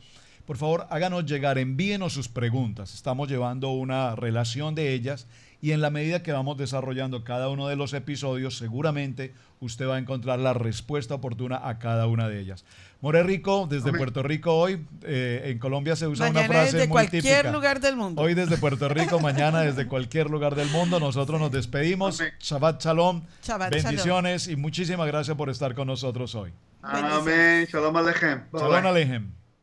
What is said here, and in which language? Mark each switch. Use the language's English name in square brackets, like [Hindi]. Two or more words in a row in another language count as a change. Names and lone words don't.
[Spanish] Por favor, háganos llegar, envíenos sus preguntas. Estamos llevando una relación de ellas y en la medida que vamos desarrollando cada uno de los episodios, seguramente usted va a encontrar la respuesta oportuna a cada una de ellas. More Rico, desde Amén. Puerto Rico hoy, en Colombia se usa Mañana una frase desde muy cualquier típica. lugar del mundo. Hoy desde Puerto Rico, mañana desde cualquier lugar del mundo. Nosotros nos despedimos. Amén. [Hebrew] שבת שלום. שבת שלום. [Spanish] Bendiciones y muchísimas gracias por estar con nosotros hoy. Amén. [Hebrew] שלום עליכם. Bye, Shalom bye. Aleichem.